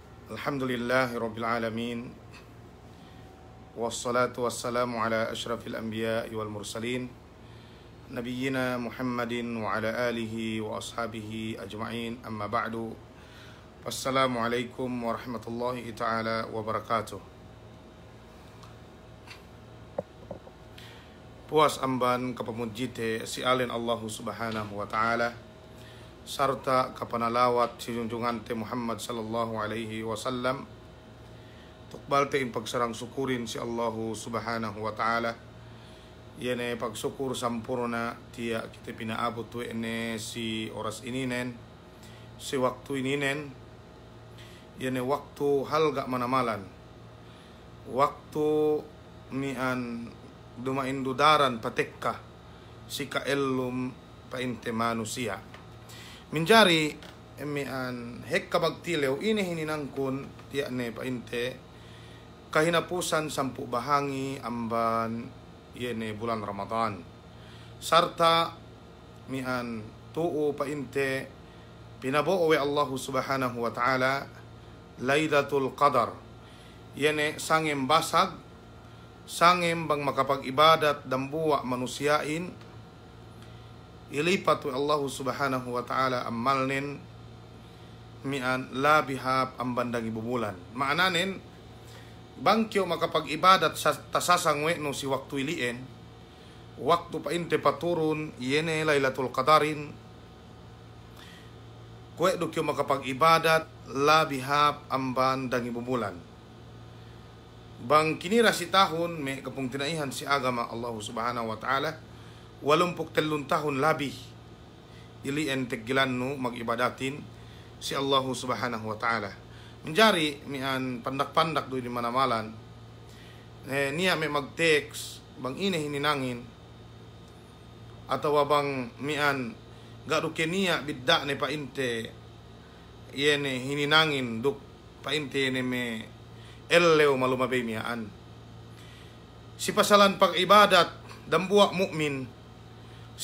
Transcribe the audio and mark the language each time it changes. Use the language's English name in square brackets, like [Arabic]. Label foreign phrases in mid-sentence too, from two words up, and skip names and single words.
[Arabic] الحمد لله رب العالمين. والصلاة والسلام على أشرف الأنبياء والمرسلين نبينا محمد وعلى آله وأصحابه أجمعين. أما بعد. والسلام عليكم ورحمة الله تعالى وبركاته. [Yakan] Puas amban kapamudjite si alin [Arabic] الله سبحانه وتعالى [Yakan] sarta kapanalawat si junjungan te Muhammad [Arabic] صلى الله عليه وسلم. [Yakan] Tukbal te in pagsarang sukurin si [Arabic] الله سبحانه وتعالى. [Yakan] Yene pagsukur sampurna tiya kita pinaabot tu ene si oras ininen, si waktu ininen. Yene waktu halga manamalan, waktu mian dumain dudaran patekka si kaelum painte manusia. Minjari mian hekka bagtilew ini hininangkun tiya ne painte kahinapusan sampu bahangi amban yene bulan Ramadan. Sarta mian tuu painte pinabo we [Arabic] الله سبحانه وتعالى [Yakan] Lailatul Qadar. Yene sangem basag, sangem bang makapag-ibadat dambuwa manusiain, ilipat wa [Arabic] الله سبحانه وتعالى [Yakan] amalnin mian labihap ang bandang ibumulan. Maananin, bangkyo makapag-ibadat sa tasasangwe no si waktu ilien, waktu painte paturun, yene Lailatul Qadarin, kwe do kyo makapag-ibadat labihap ang bandang ibumulan. Bang kinira si tahun, may kapong tinaihan si agama [Arabic] الله سبحانه وتعالى, [Yakan] 83 tahun labih ilien teggilan no mag-ibadatin si [Arabic] الله سبحانه وتعالى. [Yakan] Menjari mian pandak-pandak do di manamalan niya may mag-text bang ine hininangin atau bang mian gado keniya bidda ne painte yene hininangin duk painte ne me ellew malumabay miyaan si pasalan pag-ibadat dambuwa mu'min si